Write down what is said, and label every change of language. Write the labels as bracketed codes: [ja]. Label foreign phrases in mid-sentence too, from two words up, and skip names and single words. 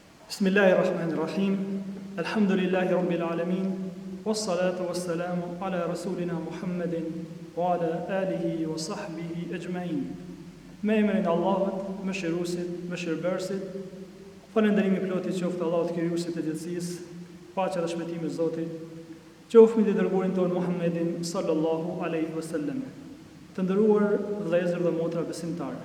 [ar] بسم الله الرحمن الرحيم الحمد لله رب العالمين. والصلاة والسلام على رسولنا محمد وعلى آله وصحبه أجمعين. [sq] Me emrin e Allahut, mëshiruesit, mëshirbërësit. Falënderimi plot i qoftë Allahut krijuesit të gjithësisë, paqja dhe shpëtimi i Zotit. Qoftë mbi dërguarin ton Muhammedin [ar] صلى الله عليه وسلم. [sq] Të nderuar vëllezër dhe motra besimtarë.